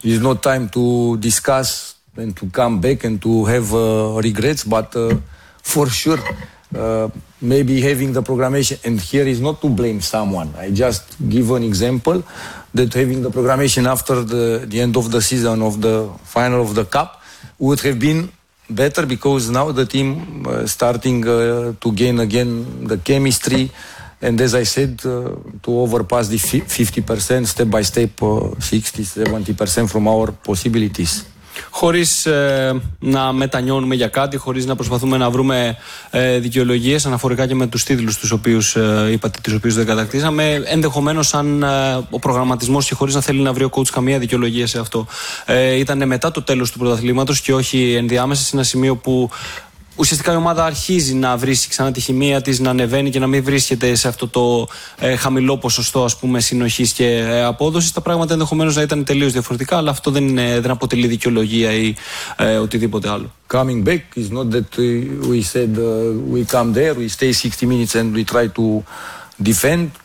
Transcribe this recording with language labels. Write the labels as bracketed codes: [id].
[en] It's not time to discuss and to come back and to have regrets, but for sure maybe having the programmation, and here is not to blame someone, I just give an example, that having the programmation after the end of the season of the final of the cup would have been better, because now the team starting to gain again the chemistry, and as I said, to overpass the 50% step by step, 60-70% from our possibilities. [el] Χωρίς να μετανιώνουμε για κάτι, χωρίς να προσπαθούμε να βρούμε δικαιολογίες αναφορικά και με τους τίτλους τους οποίους είπατε, τους οποίους δεν κατακτήσαμε, ενδεχομένως αν ο προγραμματισμός, και χωρίς να θέλει να βρει ο coach καμία δικαιολογία σε αυτό, ήταν μετά το τέλος του πρωταθλήματος και όχι ενδιάμεσα, σε ένα σημείο που ουσιαστικά η ομάδα αρχίζει να βρίσκει ξανά τη χημεία της, να ανεβαίνει και να μην βρίσκεται σε αυτό το χαμηλό ποσοστό, ας πούμε, συνοχής και απόδοσης. Τα πράγματα ενδεχομένως να ήταν τελείως διαφορετικά, αλλά αυτό δεν αποτελεί δικαιολογία ή οτιδήποτε άλλο. [en] Coming back is not that we said we come there, we stay 60 minutes and we try to defend.